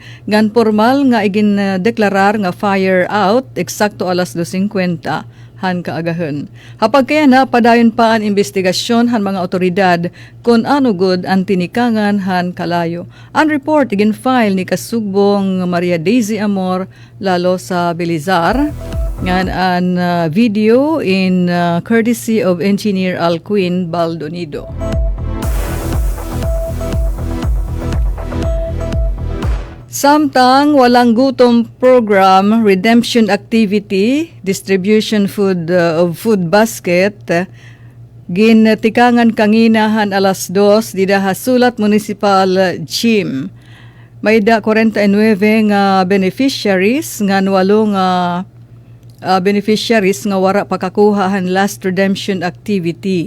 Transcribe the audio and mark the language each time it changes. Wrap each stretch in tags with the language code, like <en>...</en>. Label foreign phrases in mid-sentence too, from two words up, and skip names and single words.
<war>Ngan formal nga igindeklarar nga</war> <en>fire out</en> <war>eksakto alas 2:50 han kaagahon. Hapag kaya na padayon pa ang investigasyon han mga otoridad kung ano gud ang tinikangan han kalayo. Ang report igin file ni Kasugbong Maria Daisy Amor lalo sa Belizar. Ngan ang video in</war> <en>courtesy of</en> <war>Engineer Alcuin Baldonido.</war> <en>Samtang walang gutom program, redemption activity, distribution of food basket,</en> <war>gintikangan kanginahan alas 2 dida Sulat Municipal Gym. May da 49 nga beneficiaries ngan walong beneficiaries nga wara pakakuhahan</war> <en>last redemption activity.</en>